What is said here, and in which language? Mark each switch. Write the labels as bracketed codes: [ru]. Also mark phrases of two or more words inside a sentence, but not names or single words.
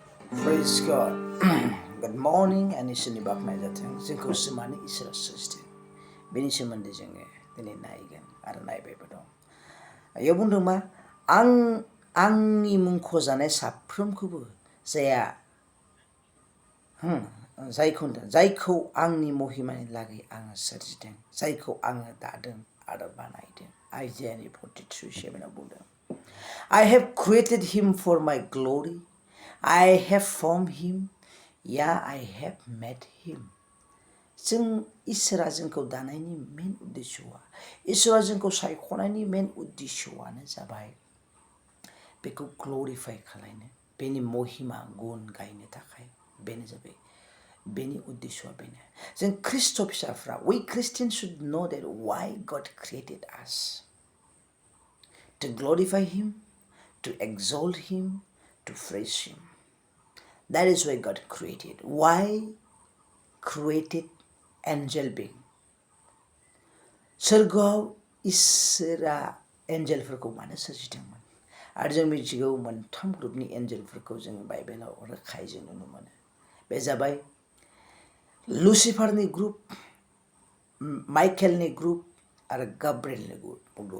[en] Praise God. Good morning and [brx] iswrni बाख्नाय जाथों जोंखौ मानो इसोरा सोरजिदों बेनि सोमोन्दै जोङो दिनै नायगोन आरो नायबायबो दं। बेयाव बुंदों मा आंनि मुंख'जानाय साफ्रोमखौबो जायखौ आंनि महिमानि लागै आङो सोरजिदों, जायखौ आङो दादों आरो बानायदों। आइजायानि 43:7 बुंदों, [en] I have created him for my glory. I have formed him. Yeah, I have made him. [brx] जों इसोरा जोंखौ दानायनि मेन उद्देश्यआ, इसोरा जोंखौ सायख'नायनि मेन उद्देश्यआनो जाबाय बेखौ ग्ल'रिफाइ खालामनो, बेनि महिमा गुन गायनो थाखाय। बेनो जाबाय बेनि उद्देश्यआ बेनो। जों ख्रिस्ट' फिसाफ्रा, [en] we Christians should know that why God created us. To glorify him, to exalt him, to praise him. That is why God created. Why created angel being? [brx] सोरगोआव इसोरा एन्जेलफोरखौ मानो सोरजिदोंमोन? आरो जों मिथिगौ मोनथाम ग्रुपनि एन्जेलफोरखौ जोङो बाइबेलाव रोखायै जों नुनो मोनो। बे जाबाय लुसिफारनि ग्रुप, माइकेलनि ग्रुप आरो गाब्रिएलनि ग्रुप।